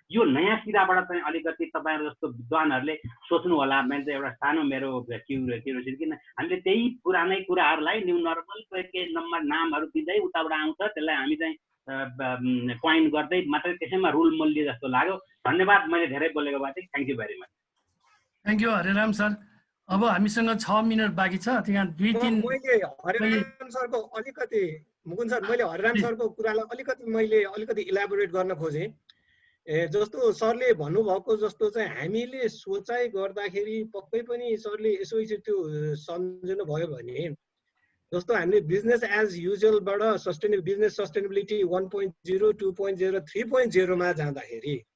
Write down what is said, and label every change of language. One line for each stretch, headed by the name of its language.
Nepali: यो नयाँ सिराबाट चाहिँ अलिकति तपाईँहरू जस्तो विद्वानहरूले सोच्नु होला। मैले चाहिँ एउटा सानो मेरो क्युरियोसिटी, किन हामीले त्यही पुरानै कुराहरूलाई न्यू नर्मल के नामहरू दिँदै उताबाट आउँछ, त्यसलाई हामी चाहिँ पोइन्ट गर्दै मात्रै त्यसैमा रुल मूल्य जस्तो लाग्यो। धन्यवाद, मैले धेरै बोलेको भए चाहिँ।
English: Thank you very much. Thank you Hariram sir.
Nepali: अब हामीसँग 6 मिनट बाँकी छ, त्यहाँ 2-3 मैले हरिराम सरको अलिकति मुकुन्द सर, मैले हरिराम सरको कुरालाई अलिकति इलाबोरेट गर्न खोजेँ। जस्तो सरले भन्नुभएको जस्तो चाहिँ हामीले सोचाइ गर्दाखेरि पक्कै पनि सरले यसो त्यो सम्झिनु भयो भने जस्तो हामीले बिजनेस एज युजुअलबाट बिजनेस सस्टेनेबिलिटी 1.0, 2.0, 3.0 मा जाँदाखेरि